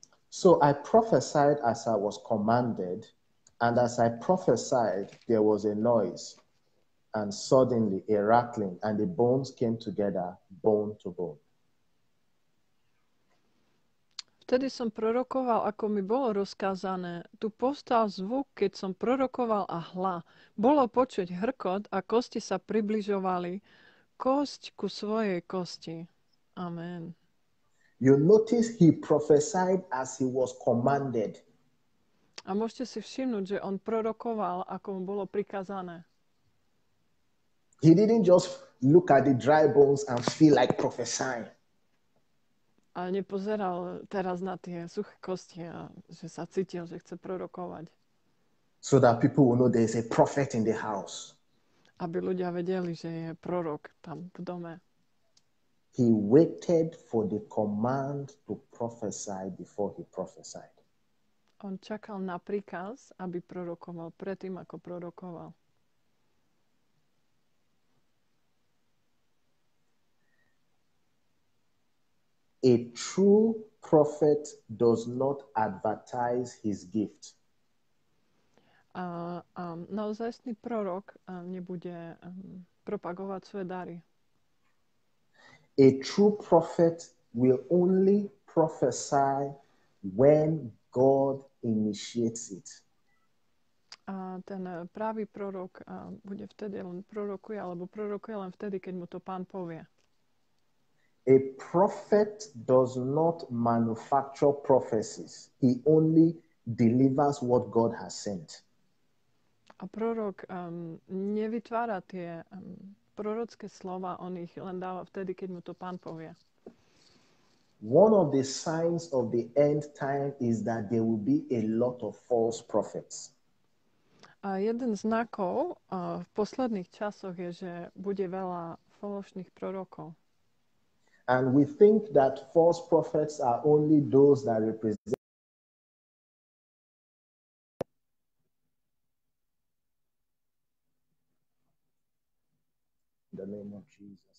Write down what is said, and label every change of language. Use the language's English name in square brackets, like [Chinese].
[English] So I prophesied as I was commanded, and as I prophesied, there was a noise, and suddenly a rattling, and the bones came together, bone to bone. [Slovak] Vtedy som prorokoval, ako mi bolo rozkázané. Tu povstal zvuk, keď som prorokoval a hla. Bolo počuť hrkot a kosti sa približovali, kosť ku svojej kosti. Amen. [English] You notice he prophesied as he was commanded. [Slovak] A môžete si všimnúť, že on prorokoval, ako mu bolo prikázané. [English] He didn't just look at the dry bones and feel like prophesying. [Slovak] A nepozeral teraz na tie suché kosti a že sa cítil, že chce prorokovať. [English] So that people will know there is a prophet in the house. [Slovak] Aby ľudia vedeli, že je prorok tam v dome. [English] He waited for the command to prophesy before he prophesied. [Slovak] On čakal na príkaz, aby prorokoval predtým, ako prorokoval. [English] A true prophet does not advertise his gift. [Slovak] A naozajstný prorok nebude propagovať svoje dary. [English] A true prophet will only prophesy when God initiates it. [Slovak] A ten pravý prorok bude vtedy len prorokuje, alebo prorokuje len vtedy, keď mu to Pán povie. [English] A prophet does not manufacture prophecies. He only delivers what God has sent. [Slovak] A prorok nevytvára tie prorocké slova, on ich len dáva vtedy, keď mu to Pán povie. [English] One of the signs of the end time is that there will be a lot of false prophets. [Slovak] A jeden z znakov v posledných časoch je, že bude veľa falošných prorokov. [English] And we think that false prophets are only those that represent the name of Jesus.